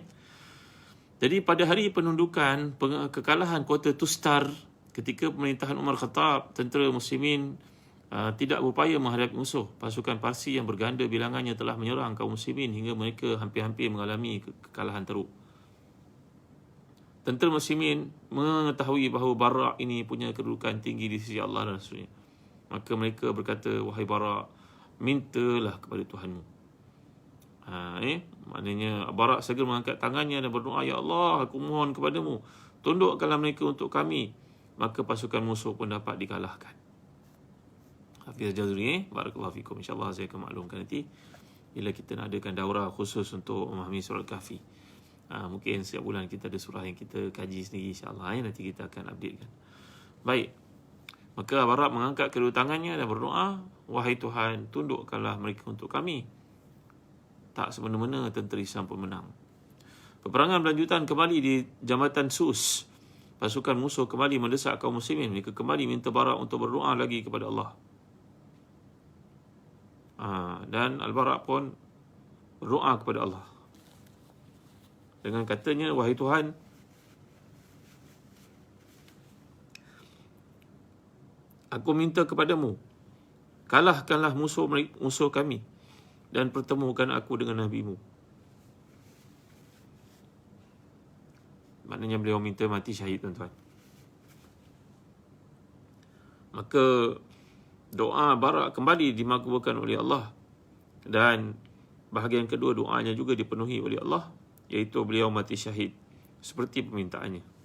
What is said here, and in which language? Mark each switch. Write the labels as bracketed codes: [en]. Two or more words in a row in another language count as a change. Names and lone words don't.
[ms] Jadi pada hari penundukan kekalahan kota Tustar ketika pemerintahan Umar Khattab, tentera muslimin tidak berupaya menghadapi musuh. Pasukan Parsi yang berganda bilangannya telah menyerang kaum muslimin hingga mereka hampir-hampir mengalami kekalahan teruk. Tentera muslimin mengetahui bahawa Bara' ini punya kedudukan tinggi di sisi Allah dan Rasulnya. Maka mereka berkata, wahai Bara', mintalah kepada Tuhanmu. Maknanya Bara' segera mengangkat tangannya dan berdoa, ya Allah, aku mohon kepadamu, tundukkanlah mereka untuk kami. Maka pasukan musuh pun dapat dikalahkan. Hafiz Jazuri, [ar] barakallahu fikum. [ms] InsyaAllah saya akan maklumkan nanti bila kita nak adakan daurah khusus untuk memahami surah Al-Kahfi. Mungkin setiap bulan kita ada surah yang kita kaji sendiri, insyaAllah. Nanti kita akan updatekan. Baik. Maka Bara' mengangkat kedua tangannya dan berdoa, wahai Tuhan, tundukkanlah mereka untuk kami. Tak semena-mena tentera Islam pun menang. Peperangan berlanjutan kembali di Jambatan Sus. Pasukan musuh kembali mendesak kaum muslimin. Mereka kembali minta Bara' untuk berdoa lagi kepada Allah. Dan Al-Bara' pun berdoa kepada Allah dengan katanya, wahai Tuhan, aku minta kepadamu, kalahkanlah musuh kami dan pertemukan aku dengan Nabi-Mu. Maknanya beliau minta mati syahid, tuan-tuan. Maka doa Bara' kembali dimakbulkan oleh Allah. Dan bahagian kedua doanya juga dipenuhi oleh Allah, iaitu beliau mati syahid seperti permintaannya.